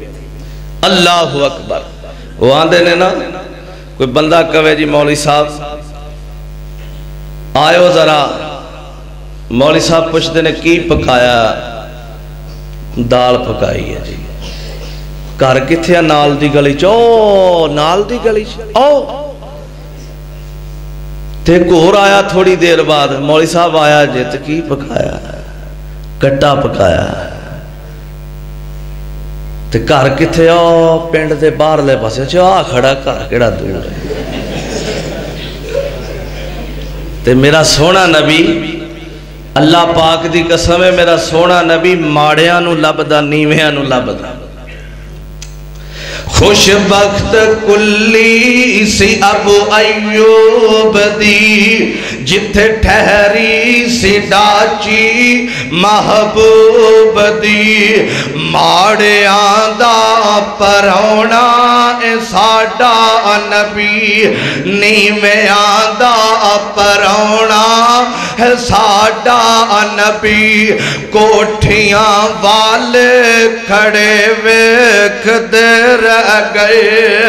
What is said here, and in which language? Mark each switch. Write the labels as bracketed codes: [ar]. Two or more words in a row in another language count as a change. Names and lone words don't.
[ar] اللہ اکبر۔ [pa] وہ آندے نے نا کوئی بندہ کہے جی مولوی صاحب آئے ذرا، مولوی صاحب پوچھتے نے کی پکایا؟ دال پکائی ہے جی۔ گھر کتھے نال دی گلی چ؟ او نال دی گلی چ او تے گور آیا تھوڑی دیر بعد، مولوی صاحب آیا جی تے کی پکایا؟ کٹا پکایا۔ تے گھر کتھے؟ او پنڈ دے باہر لے پاسے چ آ کھڑا گھر کیڑا دور ہے۔ تے میرا سونا نبی، اللہ پاک دی قسم ہے، میرا سونا نبی ماڑیاں نو لبدا نیویاں نو لبدا۔ خوش بخت کلی سی ابو ایوب دی، جتھے ٹھہری سی ڈاچی محبوب دی، ماڑیاں دا پرونا اے ساڈا نبی، نیویاں دا پرونا ہے ساڈا نبی، کوٹھیاں والے کھڑے ویکھ دے رہ گئے۔